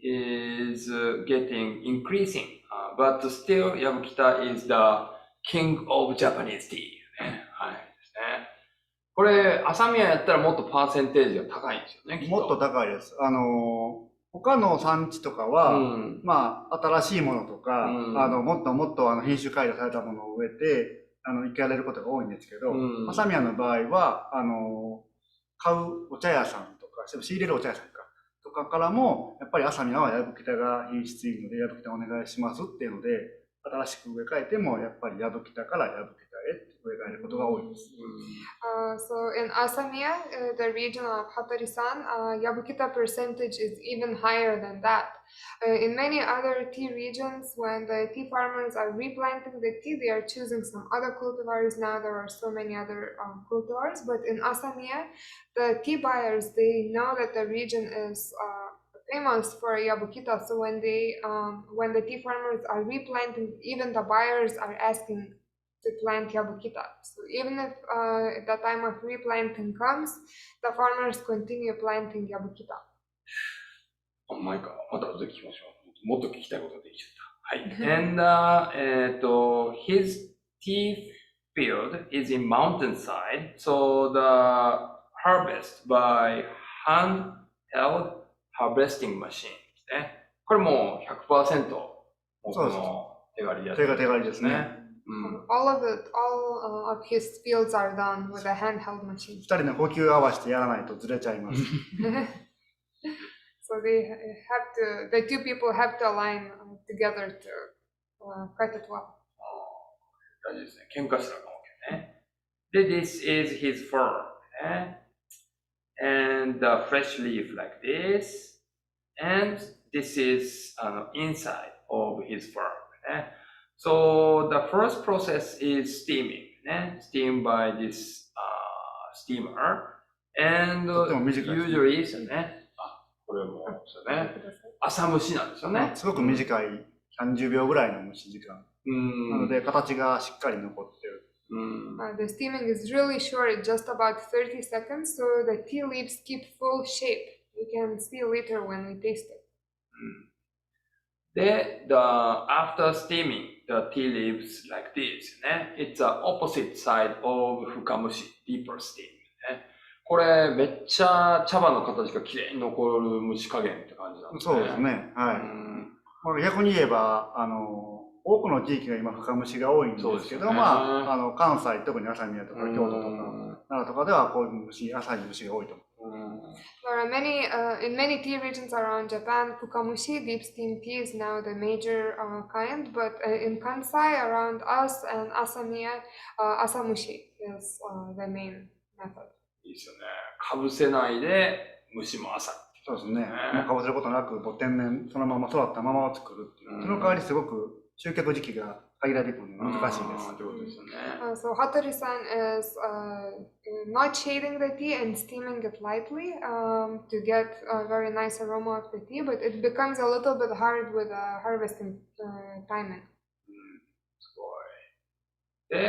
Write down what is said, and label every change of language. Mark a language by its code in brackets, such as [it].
[en] is getting increasing, but still Yabukita is the king of Japanese tea ね。 [ja] はいですね。これ、朝宮やったらもっとパーセンテージが高いんですよね、きっと。もっと高いです。他の産地とかは、まあ、新しいものとか、もっともっと品種改良されたものを植えて、生かれることが多いんですけど、朝宮の場合は、買うお茶屋さんとか、仕入れるお茶屋さんとかからも、やっぱり朝宮はヤブキタが品質いいので、ヤブキタお願いしますっていうので、新しく植え替えても、やっぱりヤブキタからヤブキタへ植え替えることが多いです。 [en] So in Asamiya, the region of Hattori-san, Yabukita percentage is even higher than that. In many other tea regions, when the tea farmers are replanting the tea, they are choosing some other cultivars. Now there are so many other cultivars, but in Asamiya, the tea buyers, they know that the region is famous for Yabukita. So when the tea farmers are replanting, even the buyers are asking to plant Yabukita. So even if the time of replanting comes, the farmers continue planting Yabukita. Oh my god, [ja] また後で聞きましょう。もっと聞きたいことができちゃった。はい。 [en] And his tea field is in mountainside, so the harvest by handheld harvesting machine ですね。 [ja] これもう 100% 僕の手刈りやつですね。手刈りですね。 [en] All of his fields are done with a handheld machine. [ja] 二人の呼吸を合わせてやらないとずれちゃいます。 [en] So the two people have to align together to cut it well. [ja] 大事ですね。喧嘩したらかもね。 [en] で、this is his fur ね。 And the fresh leaf like this. And this is inside of his fur ね。 So the first process is steaming, steamed by this steamer, and usually ですよね。 [ja] これもですよね。朝蒸しなんですよね。すごく短い30秒ぐらいの蒸し時間。なので形がしっかり残ってる。 [en] The steaming is really short, just about 30 seconds, so the tea leaves keep full shape. You can see later when we taste it. After steaming the tea leaves like this, ね、it's the opposite side of 深蒸し deeper steam ね。 [ja] これめっちゃ茶葉の形がきれいに残る蒸し加減って感じなんですね。そうですね。はい。まあ、逆に言えば多くの地域が今深蒸しが多いんですけど、まあ関西特に朝宮とか京都とか奈良とかではこういう朝に蒸しが多いと思う。 [en] There are in many tea regions around Japan, fukamushi, deep steam tea is now the major kind, but in Kansai, around us and Asamiya, asamushi is the main method. [ja] いいですよね。かぶせないで蒸しも朝。そうですね。かぶせることなく、天然そのまま育ったままを作るっていう。その代わりすごく収穫時期が限られてくるので難しいです。 [en] So Hattori-san is not shading the tea and steaming it lightly to get a very nice aroma of the tea, but it becomes a little bit hard with harvesting timing. [ja] すごい。